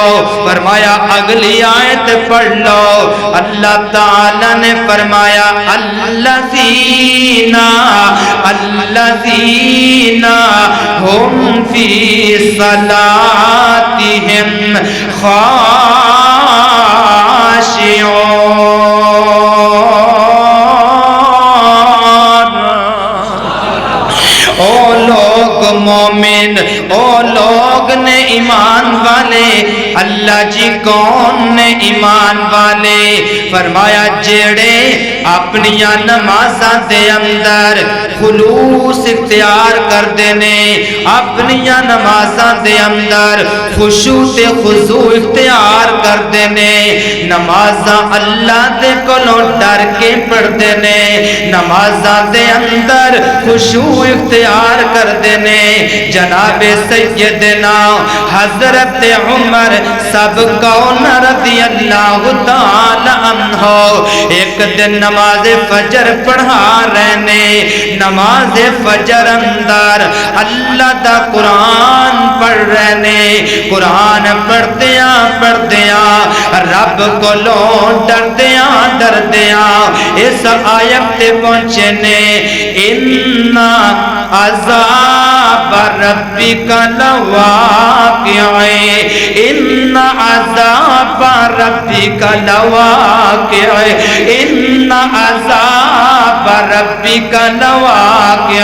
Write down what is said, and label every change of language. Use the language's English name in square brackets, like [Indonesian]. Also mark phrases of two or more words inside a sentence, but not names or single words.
[Urdu] فرمایا اگلی آیت پڑھ لو، اللہ تعالی نے فرمایا [Arabic] الذین ہم فی صلاتہم خاشعون۔ [Punjabi] او لوگ مومن، او لوگ نے ایمان والے، اللہ جی کون نے ایمان والے؟ فرمایا جیڑے اپنیاں نمازاں دے اندر خلوص اختیار کر دینے، اپنیاں نمازاں دے اندر خشوع تے خضوع اختیار کر دینے، نمازاں اللہ دے کولوں ڈر کے پڑھ دینے، نمازاں دے اندر خشوع اختیار کر دینے۔ جناب سیدنا حضرت عمر سب کون [Arabic] رضی اللہ تعالی عنہ [Punjabi] ایک دن نماز فجر پڑھا رہنے، نماز فجر اندر اللہ دا قرآن پڑھ رہنے، قرآن پڑھدیاں پڑھدیاں رب کولوں ڈردیاں ڈردیاں اس آیت تے پہنچے نے ان [Arabic] عذاب ربک لواقع، ان عذاب ربک لواقع، ان عذاب ربک لواقع۔